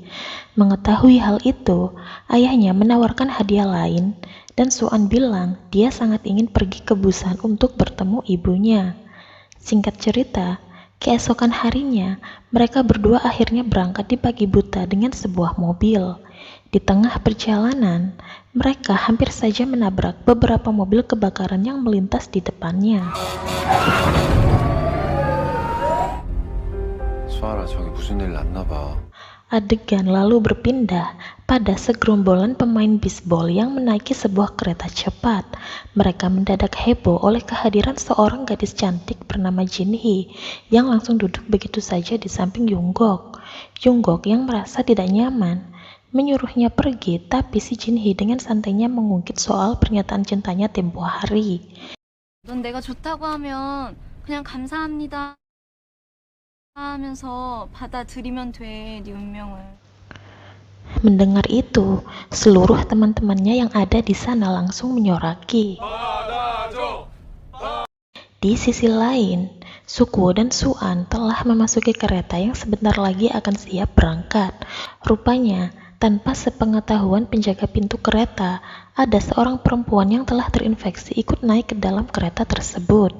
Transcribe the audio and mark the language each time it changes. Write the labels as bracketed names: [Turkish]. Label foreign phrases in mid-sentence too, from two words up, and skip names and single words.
[Indonesian] Mengetahui hal itu, ayahnya menawarkan hadiah lain dan Suan bilang dia sangat ingin pergi ke Busan untuk bertemu ibunya. Singkat cerita, keesokan harinya, mereka berdua akhirnya berangkat di pagi buta dengan sebuah mobil. Di tengah perjalanan, mereka hampir saja menabrak beberapa mobil kebakaran yang melintas di depannya. [Korean] 수아라, 저기 무슨 일 났나 봐. [Indonesian] Adegan lalu berpindah pada segerombolan pemain bisbol yang menaiki sebuah kereta cepat. Mereka mendadak heboh oleh kehadiran seorang gadis cantik bernama Jin Hee yang langsung duduk begitu saja di samping Jungkook. Jungkook yang merasa tidak nyaman menyuruhnya pergi, tapi si Jin Hee dengan santainya mengungkit soal pernyataan cintanya tempo hari. [Korean] 넌 내가 좋다고 하면 그냥 감사합니다 하면서 받아들이면 돼, 네 운명을. [Indonesian] Mendengar itu, seluruh teman-temannya yang ada di sana langsung menyoraki. Di sisi lain, Sukwo dan Suan telah memasuki kereta yang sebentar lagi akan siap berangkat. Rupanya, tanpa sepengetahuan penjaga pintu kereta, ada seorang perempuan yang telah terinfeksi ikut naik ke dalam kereta tersebut.